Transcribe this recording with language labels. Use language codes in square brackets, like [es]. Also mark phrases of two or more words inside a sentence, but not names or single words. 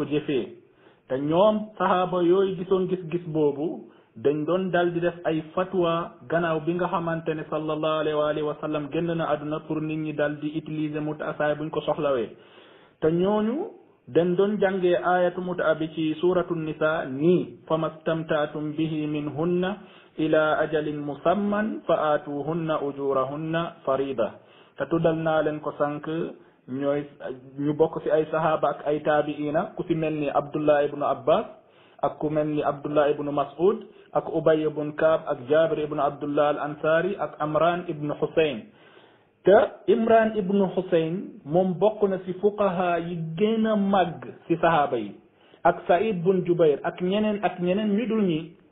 [wo] jëfee te ñoom saxaaba yooyu gisoon gis-gis boobu dañ doon dal di def ay fatwa gannaaw bi nga xamante ne [ar] صلى الله عليه وسلم [wo] génn na àdduna pour nit ñi dal di utiliser muta saay buñ ko soxlawee te ñooñu dañ doon jàngee ayatu muta bi ci suratu nisa nii [ar] فما استمتعتم به منهن إلى أجل مسمى فآتوهن أجورهن فريضة [wo] te tuddal naa leen ko sànq ñooy ñu bokk ci ay sahaba ak ay taabiina ku ci mel ni Abdullah ibnu Abbas ak ku mel ni Abdullah ibnu Mas'ud ak Ubay ibnu Kaab ak Jabir ibnu Abdullah al Ansari ak Amran ibnu Husayn te Imran ibnu Husayn moom bokk na ci fuqaha yi gën a màgg ci sahaaba yi ak Saïd bun Jubayr ak ñeneen ñu dul ñi